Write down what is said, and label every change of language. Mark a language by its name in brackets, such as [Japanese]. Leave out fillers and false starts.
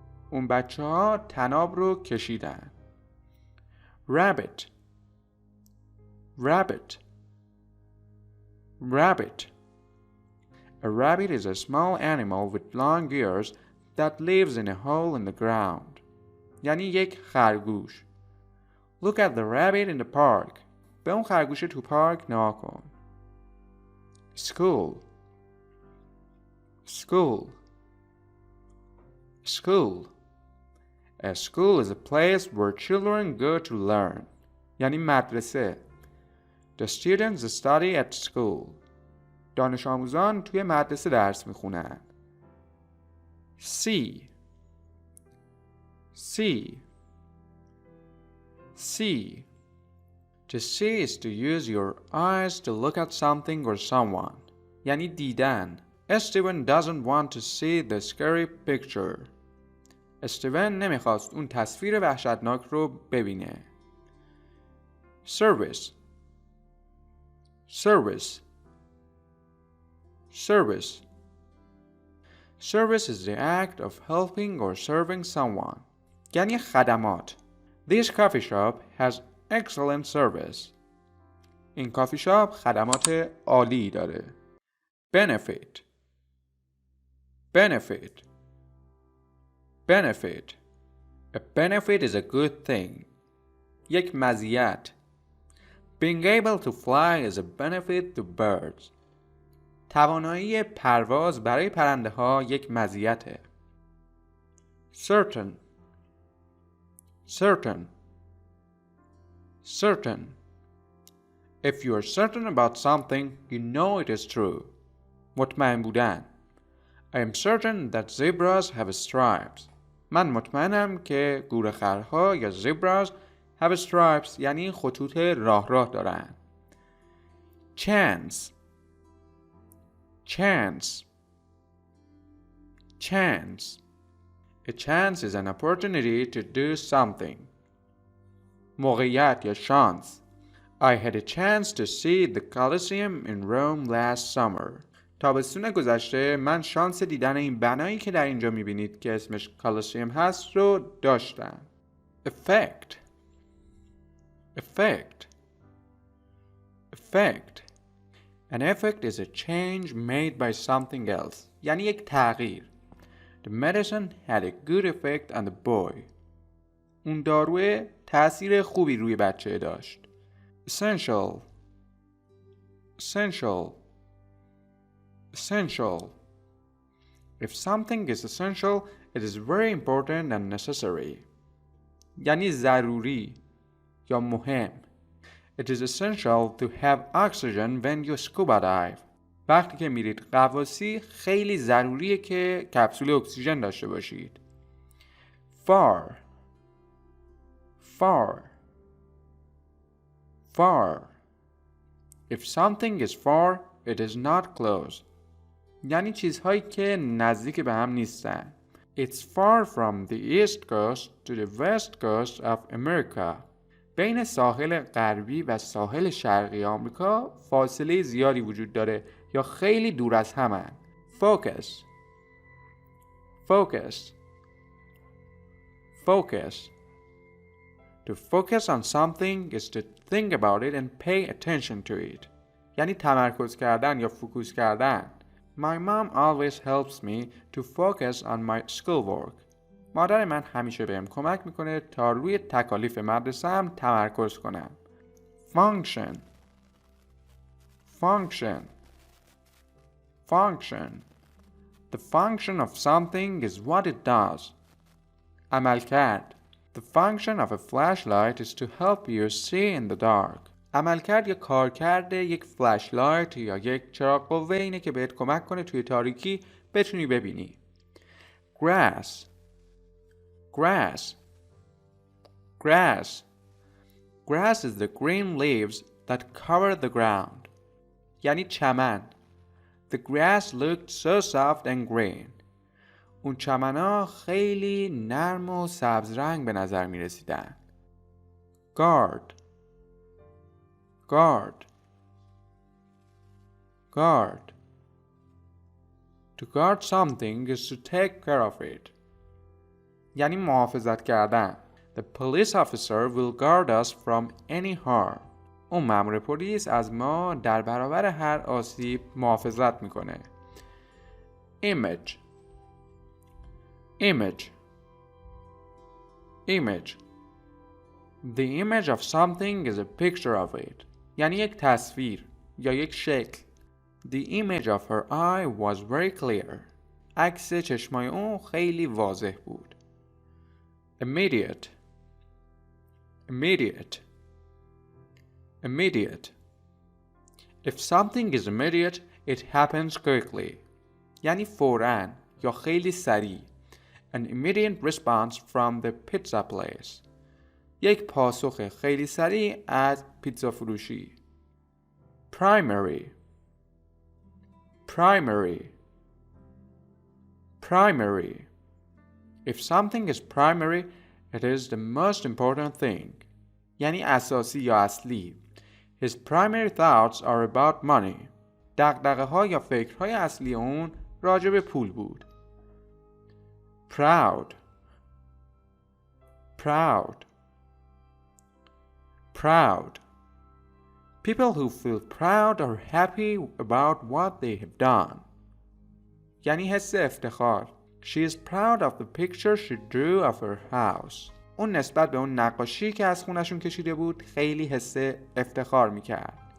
[Persian] اون بچه ها طناب رو کشیدن. [English] Rabbit. Rabbit. Rabbit. A rabbit is a small animal with long ears that lives in a hole in the ground. [Persian] یعنی یک خرگوش. [English] Look at the rabbit in the park. [Persian] به اون خرگوش تو پارک نگاه کن. [English] School. School. School. A school is a place where children go to learn. [Persian] یعنی مدرسه. [English] The students study at school. [Persian] دانش آموزان توی مدرسه درس میخونن. [English] See. See. See. To see is to use your eyes to look at something or someone. [Persian] یعنی دیدن. [English] Steven doesn't want to see the scary picture. [Persian] استیون نمیخواست اون تصویر وحشتناک رو ببینه. [English] Service. Service. Service. Service is the act of helping or serving someone. [Persian] یعنی خدمات. [English] This coffee shop has excellent service. [Persian] این کافی شاپ خدمات عالی داره. [English] Benefit. Benefit. Benefit. A benefit is a good thing. [Persian] یک مزیت. [English] Being able to fly is a benefit to birds. [Persian] توانایی پرواز برای پرنده ها یک مزیته. [English] Certain. Certain. Certain. If you are certain about something, you know it is true. [Persian] مطمئن بودن. [English] I am certain that zebras have stripes. [Persian] من مطمئنم که گورخرها یا [English] zebras have stripes [Persian] یعنی خطوط راه دارن. [English] Chance. Chance. Chance. A chance is an opportunity to do something. [Persian] موقعیت یا شانس. [English] I had a chance to see the Colosseum in Rome last summer. [Persian] تابستون گذشته من شانس دیدن این بنایی که در اینجا میبینید که اسمش کالوسیوم هست رو داشتم. [English] Effect. Effect. Effect. An effect is a change made by something else. [Persian] یعنی یک تغییر. [English] The medicine had a good effect on the boy. [Persian] اون داروی تأثیر خوبی روی بچه داشت. [English] Essential. Essential. Essential. If something is essential, it is very important and necessary. [Persian] یعنی ضروری یا مهم. [English] It is essential to have oxygen when you scuba dive. [Persian] وقتی که میرید غواصی خیلی ضروریه که کپسول اکسیژن داشته باشید. [English] Far. Far. Far. If something is far, it is not close. [Persian] یعنی چیزهایی که نزدیک به هم نیستن. [English] It's far from the east coast to the west coast of America. [Persian] بین ساحل غربی و ساحل شرقی آمریکا فاصله زیادی وجود داره یا خیلی دور از همن. [English] Focus. Focus. Focus. To focus on something is to think about it and pay attention to it. [Persian] یعنی تمرکز کردن یا فوکوس کردن. [English] My mom always helps me to focus on my schoolwork. [Persian] مادر من همیشه بهم کمک میکنه تا روی تکالیف مدرسه‌ام تمرکز کنم. [English] Function. Function. Function. The function of something is what it does. [Persian] عملکرد. [English] The function of a flashlight is to help you see in the dark. [Persian] عملکرد یا کارکرد یک فلشلایت یا یک چراغ قوه اینه که بهت کمک کنه توی تاریکی بتونی ببینی. [English] Grass. Grass. Grass. Grass is the green leaves that cover the ground. [Persian] یعنی چمن. [English] The grass looked so soft and green. [Persian] اون چمن‌ها خیلی نرم و سبز رنگ به نظر می رسیدن. [English] Guard. Guard. Guard. To guard something is to take care of it. [Persian] یعنی محافظت کردن. [English] The police officer will guard us from any harm. [Persian] اون مأمور پلیس از ما در برابر هر آسیب محافظت میکنه. [English] Image. Image. Image. The image of something is a picture of it. [Persian] یعنی یک تصویر یا یک شکل. [English] The image of her eye was very clear. [Persian] عکس چشمای اون خیلی واضح بود. [English] Immediate. Immediate. Immediate. If something is immediate, it happens quickly. [Persian] یعنی فوراً یا خیلی سریع. [English] An immediate response from the pizza place. [Persian] یک پاسخ خیلی سریع از پیتزا فروشی. [English] Primary. Primary. Primary. If something is primary, it is the most important thing. [Persian] یعنی اساسی یا اصلی. [English] His primary thoughts are about money. [Persian] دغدغه‌ها یا فکرهای اصلی اون راجع به پول بود. [English] Proud. Proud. Proud. People who feel proud are happy about what they have done. [Persian] یعنی حس افتخار. [English] She is proud of the picture she drew of her house. [Persian] اون نسبت به اون نقاشی که از خونشون کشیده بود خیلی حس افتخار میکرد.